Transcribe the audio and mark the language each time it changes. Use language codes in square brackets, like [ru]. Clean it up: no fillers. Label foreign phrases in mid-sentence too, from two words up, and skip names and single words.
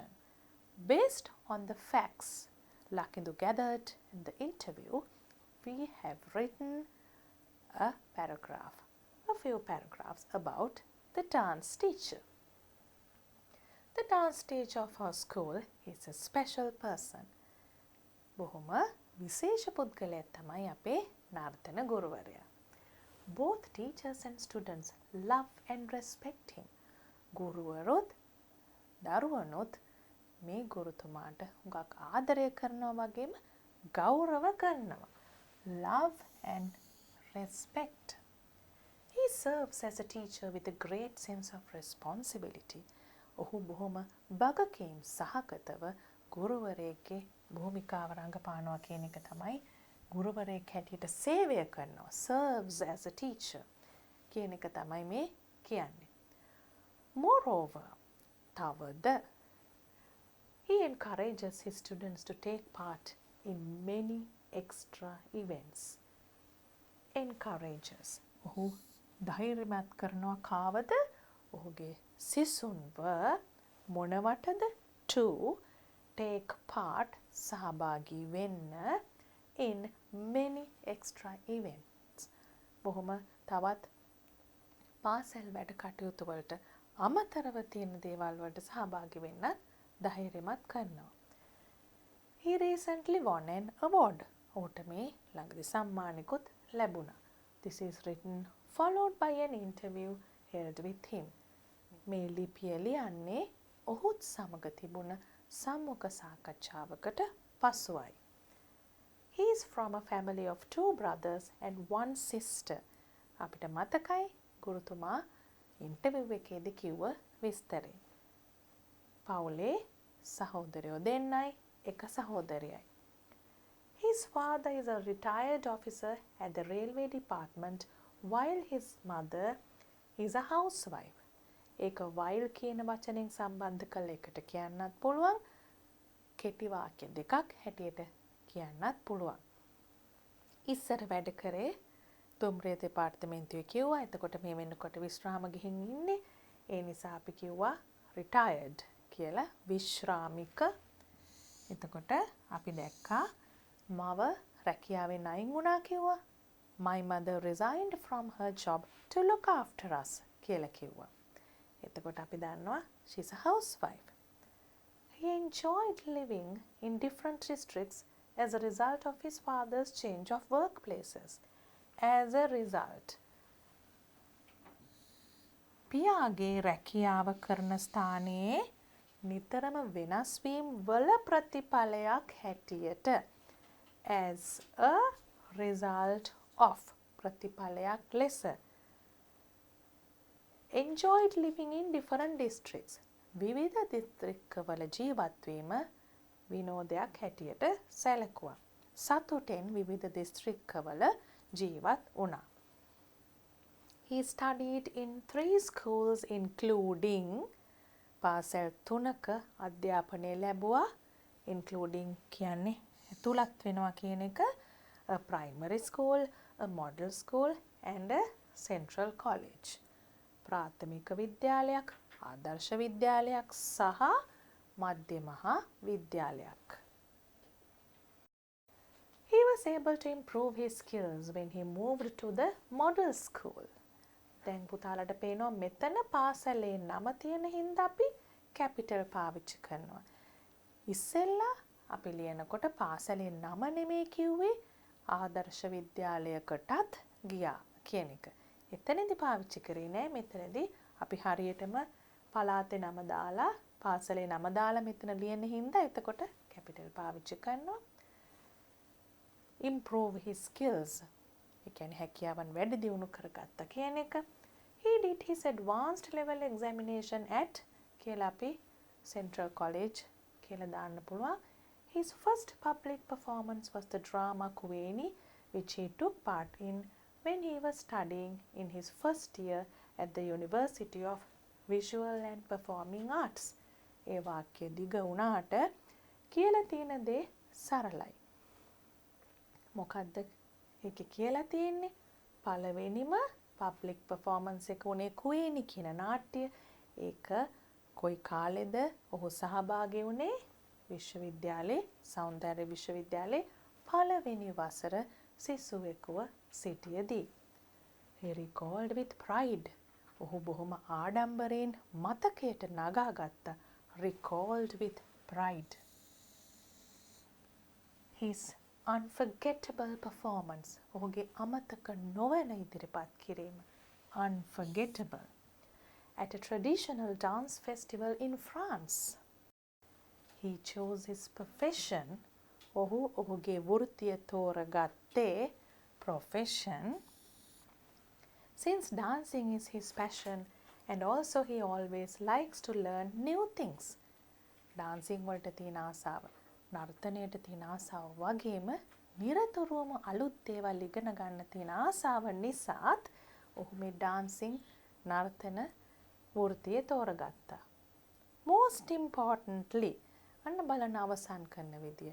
[en] Based on the facts Lakindu gathered in the interview, we have written a few paragraphs about the dance teacher. The dance teacher of our school is a special person. [si] බොහොම විශේෂ පුද්ගලයෙක් තමයි අපේ නර්තන ගුරුවරයා. [en] Both teachers and students love and respect him. [si] ගුරුවරුත් දරුවනුත් මේ ගුරුතුමාට හුඟක් ආදරය කරනවා වගේම ගෞරව කරනවා. [en] Love and respect. He serves as a teacher with a great sense of responsibility. [si] ඔහු බොහොම වගකීම් සහගතව ගුරුවරයෙක්ගේ භූමිකාව රඟපානවා කියන එක තමයි ගුරුවරයෙක් හැටියට සේවය කරනවා. [en] Serves as a teacher [si] කියන එක තමයි මේ කියන්නේ. [en] Moreover, තවද he encourages his students to take part in many extra events. Encourages. [si] ඔහු ධෛර්යමත් කරනවා කාවද? ඔහුගේ සිසුන්ව මොනවටද? [en] To take part [si] සහභාගී වෙන්න [en] in many extra events. [si] බොහොම තවත් පාසල් වැඩ කටයුතු වලට අමතරව තියෙන දේවල් වලට සහභාගී වෙන්න ධෛර්යමත් කරනවා. [en] He recently won an award. [si] ඔහුට මේ ළඟදී සම්මානිකුත් ලැබුණා. [en] This is written followed by an interview held with him. [si] මේ ලිපිය ලියන්නේ ඔහුත් සමග තිබුණ සම්මුඛ සාකච්ඡාවකට පසුවයි. [en] He is from a family of 2 brothers and 1 sister. [si] අපිට මතකයි ගුරුතුමා ඉන්ටර්විව් එකේදී කිව්ව විස්තරේ. පවුලේ සහෝදරයෝ දෙන්නයි එක සහෝදරයයි. [en] His father is a retired officer at the railway department while his mother is a housewife. [si] ඒක while කියන වචනෙන් සම්බන්ධ කළ එකට කියන්නත් පුළුවන්. කෙටි වාක්‍ය දෙකක් හැටියට කියන්නත් පුළුවන්. ඉස්සර වැඩ කරේ දුම්රිය දෙපාර්තමේන්තුවේ කිව්වා. එතකොට මේ වෙනකොට විශ්‍රාම ගිහින් ඉන්නේ. ඒ නිසා අපි කිව්වා retired කියලා විශ්‍රාමික. එතකොට අපි දැක්කා මව රැකියාවෙන් අයින් වුණා කිව්වා. [en] My mother resigned from her job to look after us [si] කියලා කිව්වා. එතකොට අපි දන්නවා [en] she's a housewife. He enjoyed living in different districts as a result of his father's change of workplaces. As a result, [si] පියාගේ රැකියාව කරන ස්ථානයේ නිතරම වෙනස් වීම වල ප්‍රතිඵලයක් හැටියට [en] as a result of [si] ප්‍රතිඵලයක් ලෙස [en] enjoyed living in different districts [si] විවිධ දිස්ත්‍රික්කවල ජීවත් වීම විනෝදයක් හැටියට සැලකුවා. සතුටෙන් විවිධ දිස්ත්‍රික්කවල ජීවත් වුණා. [en] He studied in 3 schools including [si] පාසැල් 3ක අධ්‍යාපනය ලැබුවා, including කියන්නේ ඇතුළත් වෙනවා කියන එක, [en] a primary school, a model school and a central college. [si] ප්‍රාථමික විද්‍යාලයක්, ආදර්ශ විද්‍යාලයක් සහ මධ්‍ය මහා විද්‍යාලයක්. [en] He was able to improve his skills when he moved to the model school. [si] දැන් පුතාලට පේනවා මෙතන පාසලේ නම තියෙන හින්දා අපි කැපිටල් පාවිච්චි කරනවා. ඉස්සෙල්ලා අපි ලියනකොට පාසලේ නම නෙමෙයි කිව්වේ, ආදර්ශ විද්‍යාලයකටත් ගියා කියන එක. එතනදී පාවිච්චි කරේ නෑ. මෙතනදී අපි හරියටම පළාතේ නම දාලා පාසලේ නම දාලා මෙතන ලියන හින්දා එතකොට කැපිටල් පාවිච්චි කරනවා. [en] Improve his skills. [si] ඒ කියන්නේ හැකියාවන් වැඩි දියුණු කරගත්තා කියන එක. [en] He did his advanced level examination at [si] කියලා අපි Central College කියලා දාන්න පුළුවන්. [en] His first public performance was the drama Kuweni, which he took part in when he was studying in his first year at the University of Visual and Performing Arts. [si] ඒ වාක්‍ය දිග වුණාට කියලා තියෙන දේ සරලයි. මොකද්ද ඒකේ කියලා තියෙන්නේ? පළවෙනිම [en] public performance [si] එක උනේ කුවේනි කියන නාට්‍ය. ඒක කොයි කාලෙද ඔහු සහභාගී වුණේ? විශ්වවිද්‍යාලේ, සෞන්දර්ය විශ්වවිද්‍යාලේ පළවෙනි වසර සිසුවෙකුව සිටියදී. [en] He recalled with pride. [si] ඔහු බොහොම ආඩම්බරයෙන් මතකයට නගාගත්තා. [en] Recalled with pride. His unforgettable performance. [si] ඔහුගේ අමතක නොවන ඉදිරිපත් කිරීම. [en] Unforgettable. At a traditional dance festival in France. He chose his profession. [si] ඔහු ඔහුගේ වෘත්තිය තෝරගත්තේ profession. [en] Since dancing is his passion and also he always likes to learn new things. [si] dancing වලට තියෙන ආසාව, නර්තනයට තියෙන ආසාව වගේම නිරතුරුවම අලුත් දේවල් ඉගෙන ගන්න තියෙන ආසාව නිසාත් ඔහු මේ dancing නර්තන වෘත්තිය තෝරගත්තා. [en] Most importantly, [si] අන්න බලන අවසන් කරන විදිය.